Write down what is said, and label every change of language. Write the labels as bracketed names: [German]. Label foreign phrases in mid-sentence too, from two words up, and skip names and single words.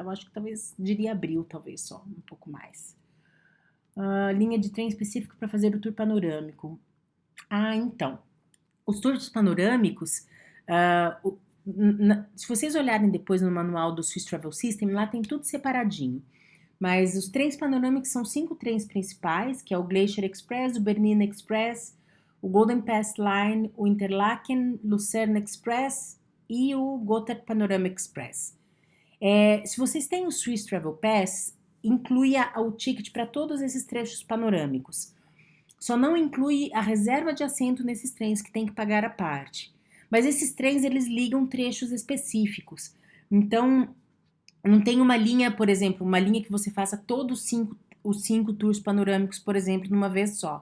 [Portuguese] Eu acho que talvez diria abril, talvez só um pouco mais. Linha de trem específica para fazer o tour panorâmico. Então, os tours panorâmicos, se vocês olharem depois no manual do Swiss Travel System, lá tem tudo separadinho. Mas os trens panorâmicos são 5 trens principais, que é o Glacier Express, o Bernina Express, o Golden Pass Line, o Interlaken, Lucerne Express e o Gotthard Panorama Express. Se vocês têm o Swiss Travel Pass, inclui o ticket para todos esses trechos panorâmicos. Só não inclui a reserva de assento nesses trens, que tem que pagar à parte. Mas esses trens, eles ligam trechos específicos. Então, não tem uma linha, por exemplo, uma linha que você faça todos os cinco tours panorâmicos, por exemplo, numa vez só.